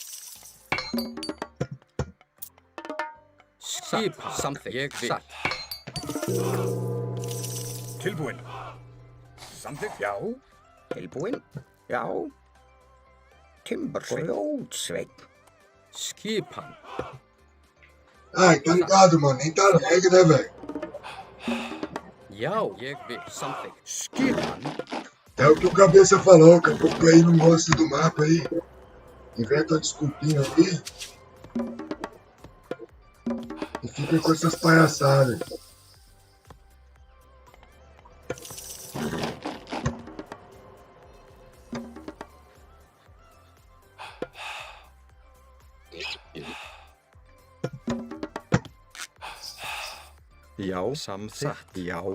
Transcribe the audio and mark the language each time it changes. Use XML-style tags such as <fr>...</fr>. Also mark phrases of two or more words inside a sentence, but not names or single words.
<is>Skipan. Samþykkt. Ég vil. Satt. Tilbúin. Samþykkt. Já. Tilbúin? Já. Timbursveit. Skipan.</is> <pt>Ai, tá ligado, mano. Nem tá lag, né, velho?</pt> <is>Já. Ég vil. Samþykkt. Skipan.</is> <pt>É o que o cabeça falou, que a pouco aí não gosta do mapa aí. Inventa uma desculpinha ali. E fica com essas palhaçadas.</pt> <is>Já, samþykkt. Já.</is>